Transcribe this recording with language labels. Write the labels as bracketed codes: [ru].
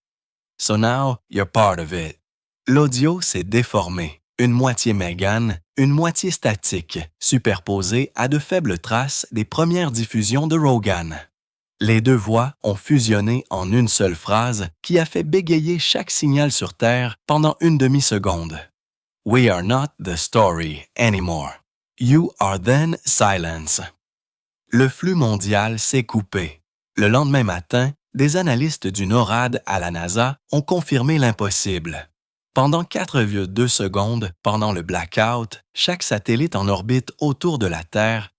[en] « So now you're part of it ». [fr] L'audio s'est déformé. Une moitié Meghan, une moitié statique, superposée à de faibles traces des premières diffusions de Rogan. Les deux voix ont fusionné en une seule phrase qui a fait bégayer chaque signal sur Terre pendant une demi-seconde. [en] « We are not the story anymore. You are then silence. [fr] » Le flux mondial s'est coupé. Le lendemain matin, des analystes du NORAD à la NASA ont confirmé l'impossible. Pendant 4,2 secondes, pendant le blackout, chaque satellite en orbite autour de la Terre